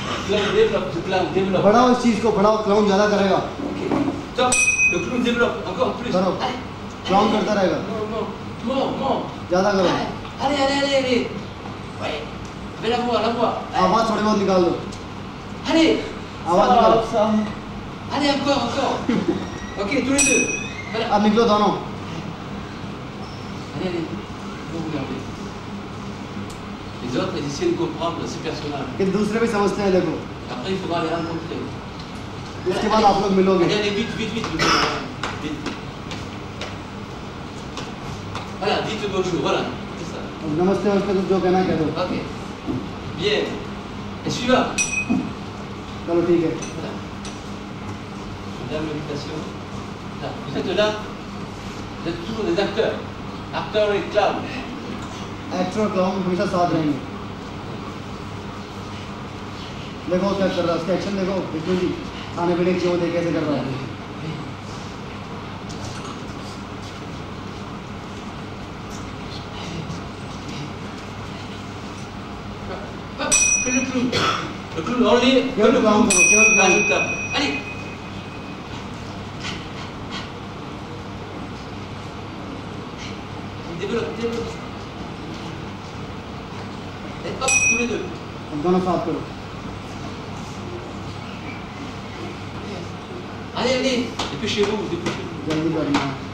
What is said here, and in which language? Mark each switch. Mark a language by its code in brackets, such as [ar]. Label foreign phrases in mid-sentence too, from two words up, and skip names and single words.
[fr] clown développe, le clown développe. [hi] बढ़ाओ इस चीज को, बढ़ाओ, क्लाउन ज्यादा करेगा। [fr] Ok. Top, le clown développe encore plus. [hi] करो, क्लाउन करता रहेगा, [fr] Mort. [hi] ज्यादा करो, [fr] Allez. Ouais. Avec la voix. [hi] आवाज थोड़ी बहुत निकाल दो, [fr] Allez. [hi] आवाज निकालो, [fr] Allez, encore. Ok, tous les deux. Voilà. [hi] अब निकलो दोनों। [fr] Allez. Vous regardez. Les autres, ils essaient de comprendre ces personnages. [hi] कि दूसरे भी समझते हैं, देखो, [fr] Après, il faudra les rencontrer. [hi] उसके बाद आप लोग मिलोगे। [fr] Allez, vite. Vite. Voilà, dites bonjour, voilà. C'est ça. [hi] नमस्ते वमस्ते तो जो कहना है कह दो। [fr] Ok. Bien. Et suivant. [hi] चलो ठीक है। [fr] Voilà. Madame l'invitation. Là. Vous êtes là. Vous êtes toujours des acteurs. Acteurs et clowns. [hi] एक्टर और क्लाउन हमेशा साथ रहेंगे। देखो क्या कर रहा है, उसका एक्शन देखो, बिल्कुल जी खाने पीने की चीज़ देख कैसे कर रहा है। [fr] Que le clown. Le clown only. [hi] केवल क्लाउन करो, केवल क्लाउन। [fr] Ajoutable. Allez. Développe. Et hop, tous les deux. [hi] अब दोनों साथ करो। [fr] Allez. Dépêchez-vous. [hi] जल्दी करना है।